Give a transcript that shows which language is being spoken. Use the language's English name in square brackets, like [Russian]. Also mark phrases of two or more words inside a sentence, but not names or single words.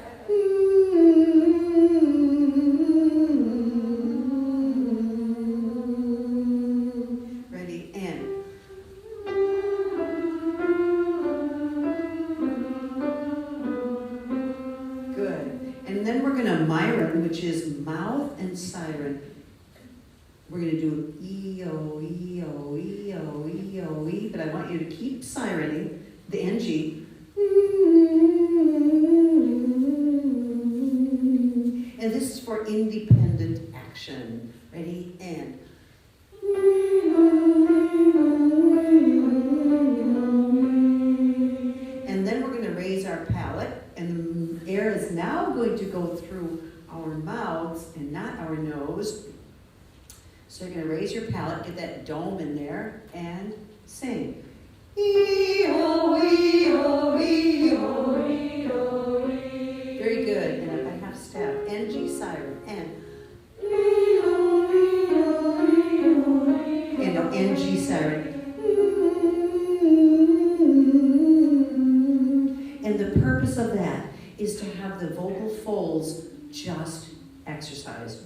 [English] Ready, and. Good. And then we're going to Myron, which is mouth and siren. We're going to do E-O, E-O, E-O, E-O, E, but I want you to keep sirening the NG. And this is for independent action. Ready? And. And then we're going to raise our palate, and the air is now going to go through our mouths and not our nose. So you're going to raise your palate, get that dome in there, and sing. E-O, E-O, E-O, E-O, E. Very good. And a half step. NG siren. And. E-O, E-O, E-O, E. And an NG siren. And the purpose of that is to have the vocal folds just exercise.